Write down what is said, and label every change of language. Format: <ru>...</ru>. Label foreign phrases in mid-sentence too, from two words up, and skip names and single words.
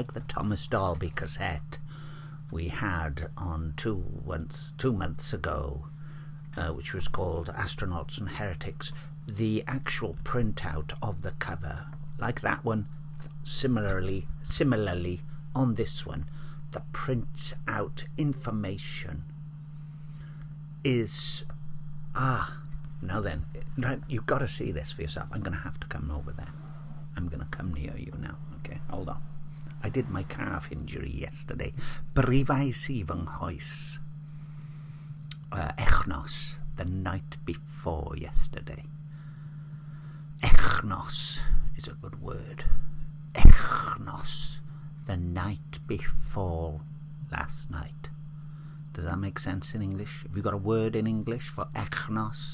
<en>the Thomas Dolby cassette we had on two months ago, which was called Astronauts and Heretics, the actual printout of the cover, like that one, similarly on this one, the prints out information is now then, you've got to see this for yourself. I'm going to have to come over there. I'm going to come near you now. Okay, hold on. I did my calf injury yesterday.</en> <cy>Brifais I fy nghoes echnos,</cy> <en>the night before yesterday. Echnos is a good word. Echnos, the night before last night. Does that make sense in English? Have you got a word in English for echnos?</en>